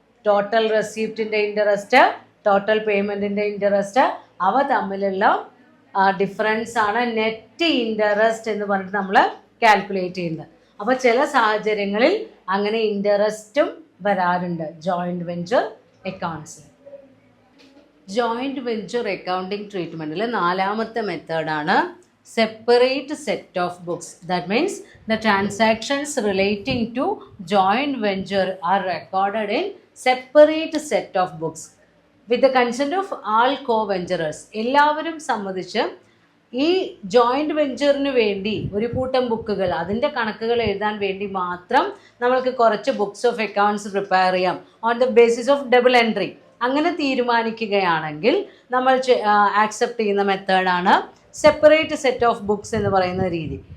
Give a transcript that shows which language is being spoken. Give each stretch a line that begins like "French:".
Malayalam: Total റെസീപ്റ്റിൻ്റെ interest, total പേയ്മെൻറ്റിൻ്റെ interest, അവ തമ്മിലുള്ള difference ആണ് നെറ്റ് ഇൻട്രസ്റ്റ് എന്ന് പറഞ്ഞിട്ട് നമ്മൾ കാൽക്കുലേറ്റ് ചെയ്യുന്നത്. അപ്പോൾ ചില സാഹചര്യങ്ങളിൽ അങ്ങനെ ഇൻട്രസ്റ്റും വരാറുണ്ട് joint venture അക്കൗണ്ട്സിൽ. Joint venture accounting ട്രീറ്റ്മെൻറ്റിൽ 4ാമത്തെ മെത്തേഡാണ് separate set of books.
English: That means the transactions relating to joint venture are recorded in separate set of books with the consent of all co-venturers.
Malayalam: എല്ലാവരും സമ്മതിച്ച് ഈ ജോയിൻറ്റ് വെഞ്ചറിന് വേണ്ടി ഒരു കൂട്ടം ബുക്കുകൾ, അതിൻ്റെ കണക്കുകൾ എഴുതാൻ വേണ്ടി മാത്രം നമ്മൾക്ക് കുറച്ച് ബുക്സ് ഓഫ് അക്കൗണ്ട്സ് പ്രിപ്പയർ ചെയ്യാം
English: On the basis of double entry.
Malayalam: അങ്ങനെ തീരുമാനിക്കുകയാണെങ്കിൽ നമ്മൾ ആക്സെപ്റ്റ് ചെയ്യുന്ന മെത്തേഡാണ് സെപ്പറേറ്റ് സെറ്റ് ഓഫ് ബുക്സ് എന്ന് പറയുന്ന രീതി.